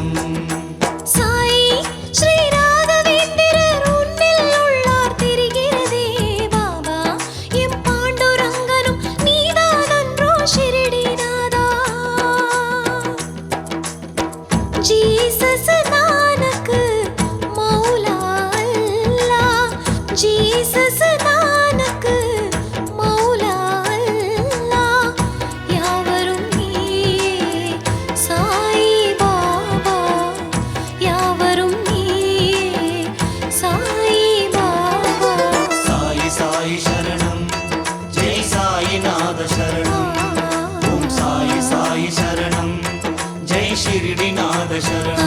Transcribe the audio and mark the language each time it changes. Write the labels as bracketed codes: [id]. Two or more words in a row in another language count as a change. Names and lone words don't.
[ta] साई श्री राघवेंद्रர் உன்னில் உள்ளார் தெரிகிறதே பாபா எம் பாண்டுரங்கனும் நீதானன்றோ ஷிரடிநாதா ஜீசஸ் நானக் மௌலா அல்லாஹ் ஜீசஸ் நானக் மௌலா அல்லாஹ் யாவரும் साई बाबा யாவரும் நீயே साई बाबा [sa] साई साई शरणं जय साईनाथ शरणं ओम साई साई शरणं जय शिरडीनाथ शरणं